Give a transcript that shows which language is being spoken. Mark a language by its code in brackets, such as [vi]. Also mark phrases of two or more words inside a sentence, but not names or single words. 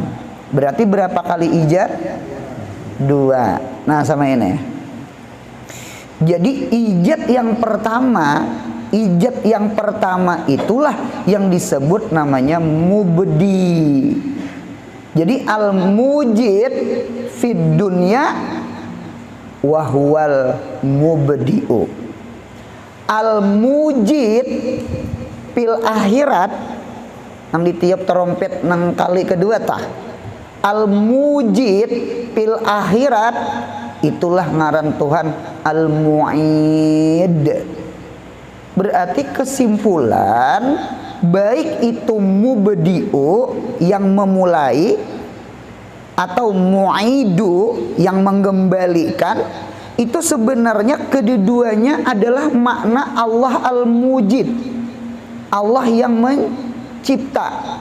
[id] Berarti berapa kali ijad? 2. Nah, sama ini. Jadi ijad yang pertama, itulah yang disebut namanya mubdi. [ar] Jadi الموجد في الدنيا وهو المبدئ. الموجد في الآخرة, [bjn] nang ditiup trompet nang kali kedua tah. [ar] الموجد في الآخرة, [bjn] itulah ngaran Tuhan al-mu'id. [id] Berarti kesimpulan, baik itu mubdi'u yang memulai atau mu'idu yang mengembalikan, itu sebenarnya keduanya adalah makna Allah al-mujid, Allah yang mencipta.